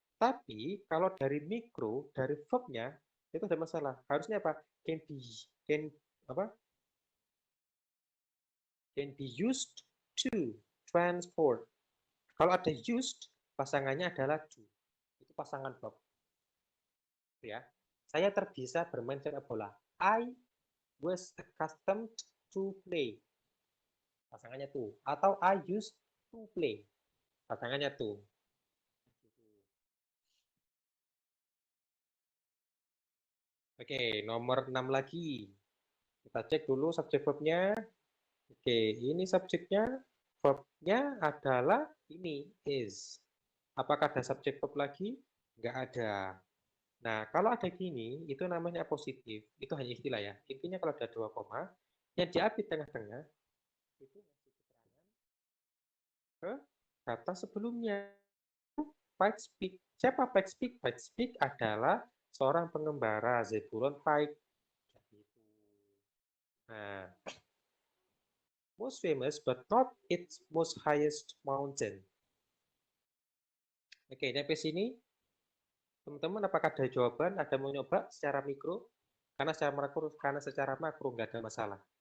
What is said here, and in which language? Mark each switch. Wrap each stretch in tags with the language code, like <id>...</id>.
<id>Tapi kalau dari mikro, dari verbnya, itu ada masalah. Harusnya apa?</id> <en>Can be,</en> <id>apa?</id> <en>Can be used to transport.</en> <id>Kalau ada used, pasangannya adalah do. Itu pasangan verb. Ya. Saya terbiasa bermain sepak bola.</id> <en>I was accustomed to play.</en> <id>Pasangannya to. Atau</id> <en>I used to play.</en> <id>Pasangannya to. Oke, nomor 6 lagi. Kita cek dulu subjek verbnya. Oke, ini subjeknya. Verbnya adalah ini, is. Apakah ada subjek verb lagi? Nggak ada. Nah, kalau ada gini, itu namanya positif. Itu hanya istilah ya. Intinya kalau ada 2 koma, yang diambil tengah-tengah, itu ke kata sebelumnya. Pikes Peak. Siapa Pikes Peak? Pikes Peak adalah seorang pengembara Zebulon Pike.</id> <en>Nah, most famous but not its most highest mountain.</en> <id>Oke, sampai sini teman-teman apakah ada jawaban? Ada mau nyoba secara mikro? Karena secara makro nggak ada masalah.</id>